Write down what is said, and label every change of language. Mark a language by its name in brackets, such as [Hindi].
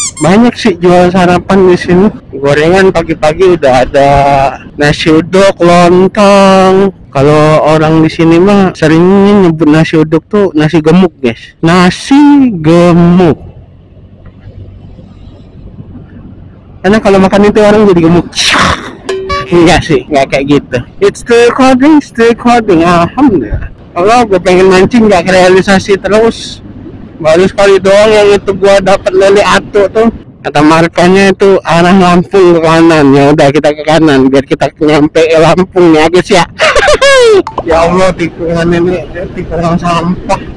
[Indonesian] Banyak sih jual sarapan di sini. Gorengan pagi-pagi udah ada, nasi uduk, lontong. Kalau orang di sini mah seringnya nyebut nasi uduk tuh nasi gemuk, guys. Nasi gemuk. Karena kalau makan itu orang jadi gemuk. Enggak sih, enggak kayak gitu. [English] It's still recording, alhamdulillah. [Indonesian] Kalau gue pengen mancing nggak realisasi terus. Baru sekali doang yang itu gua dapat lele atu tuh. Kata markanya itu arah Lampung ke kanan. Ya udah kita ke kanan biar kita nyampe Lampung ya, guys ya. Ya Allah, tikungan ini tikungan sampah.